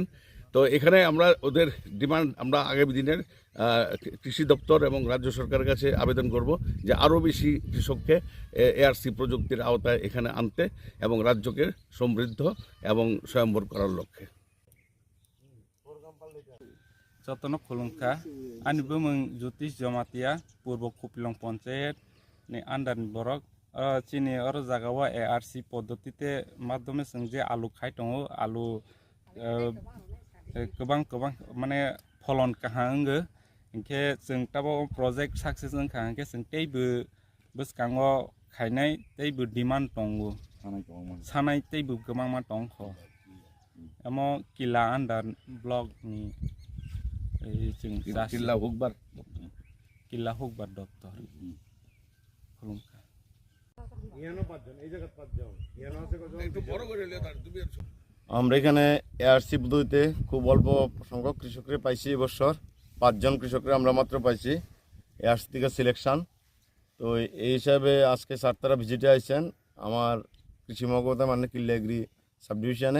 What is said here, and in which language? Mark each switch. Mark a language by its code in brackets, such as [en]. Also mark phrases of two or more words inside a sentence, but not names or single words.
[bn] তো এখানে আমরা ওদের ডিমান্ড আমরা আগামী দিনের কৃষি দপ্তর এবং রাজ্য সরকারের কাছে আবেদন করব যে আরও বেশি কৃষককে এআরসি প্রযুক্তির আওতায় এখানে আনতে এবং রাজ্যকে সমৃদ্ধ এবং স্বয়ম্বর করার লক্ষ্যে। [trp] যতন খুলুমখা আনিबो मुं ज्योतिष जमातिया पूर्व खुपिलं पंचायत नि आन्डारनि बरक चिनि और जागावा [bn] এআরসি পদ্ধতিতে মাধ্যমে [trp] जों जे आलु खाय दङ आलु गोबां माने फलन काहांगो इनके जों ताबो [en] project success [trp] जों काहांके जों तैबो बसकांगो खायनाय तैबो डिमान्ड दङ सानाय तैबो गोबां मा दङ ख एमो किला आन्डार ब्लक नि किल्ला हुकबार दत्तर [bn] আমরা এখানে এআরসি পদ্ধতিতে খুব অল্প সংখ্যক কৃষকরা পাইছি। এবছর 5 জন কৃষকরা আমরা মাত্র পাইছি এআরসি থেকে সিলেকশন। তো এই হিসাবে আজকে স্যার ভিজিটে আসছেন আমার কৃষি মহকুমা মানে কিল্লা [en] agri sub division.